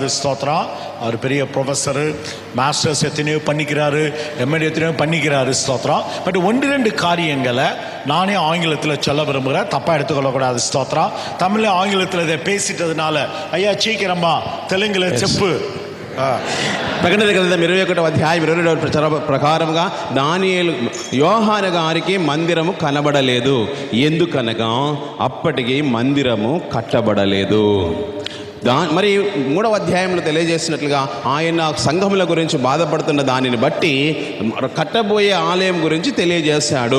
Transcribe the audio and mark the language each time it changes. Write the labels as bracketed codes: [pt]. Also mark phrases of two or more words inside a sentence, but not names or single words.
[ta] ஸ்தோத்திரம். அவர் பெரிய ப்ரொஃபஸரு, மாஸ்டர்ஸ் எத்தனையோ பண்ணிக்கிறாரு, எம்எடி எத்தனையோ பண்ணிக்கிறாரு. ஸ்தோத்திரம். பட் 1-2 காரியங்களை நானே ஆங்கிலத்தில் சொல்ல விரும்புகிறேன், தப்பாக எடுத்துக்கொள்ளக்கூடாது. ஸ்தோத்திரம். தமிழில் ஆங்கிலத்தில் இதை பேசிட்டதுனால ஐயா சீக்கிரமா தெலுங்குல చెప్పు. [te] ప్రకటన గ్రంథం 21వ అధ్యాయం 22వ ప్రకారంగా దానియేలు యోహాను గారికి మందిరము కనబడలేదు. ఎందుకనగా అప్పటికి మందిరము కట్టబడలేదు. మరి 3వ అధ్యాయంలో తెలియజేసినట్లుగా ఆయన సంఘముల గురించి బాధపడుతున్న దానిని బట్టి కట్టబోయే ఆలయం గురించి తెలియజేశాడు.